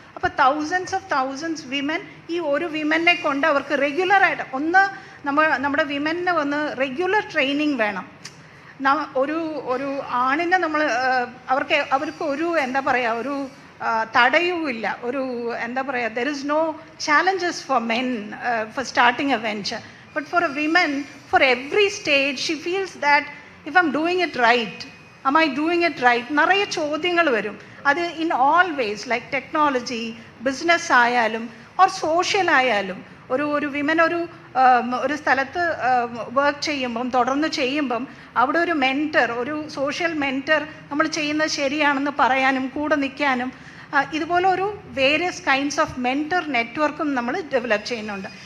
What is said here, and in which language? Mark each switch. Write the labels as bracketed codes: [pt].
[ml] അപ്പോൾ thousands women, ഈ ഒരു വിമനെ കൊണ്ട് അവർക്ക് റെഗുലറായിട്ട് നമ്മുടെ വിമന് വന്ന് റെഗുലർ ട്രെയിനിങ് വേണം. ഒരു ആണിനെ നമ്മൾ അവർക്ക് ഒരു എന്താ പറയുക, ഒരു തടയുമില്ല, ഒരു എന്താ പറയുക, [en] There is no challenges for men for starting a venture. But for a woman, for every stage, she feels that if I'm doing it right, am I doing it right? [ml] നിറയെ ചോദ്യങ്ങൾ വരും. [en] അത് in all ways, like technology, business ആയാലും or social ആയാലും. [ml] ഒരു women ഒരു സ്ഥലത്ത് work ചെയ്യുമ്പം തുടർന്ന് ചെയ്യുമ്പം അവിടെ ഒരു മെൻറ്റർ, ഒരു സോഷ്യൽ മെൻറ്റർ നമ്മൾ ചെയ്യുന്നത് ശരിയാണെന്ന് പറയാനും കൂടെ നിൽക്കാനും ഇതുപോലെ ഒരു വേരിയസ് കൈൻഡ്സ് ഓഫ് മെൻറ്റർ നെറ്റ്വർക്കും നമ്മൾ ഡെവലപ്പ് ചെയ്യുന്നുണ്ട്.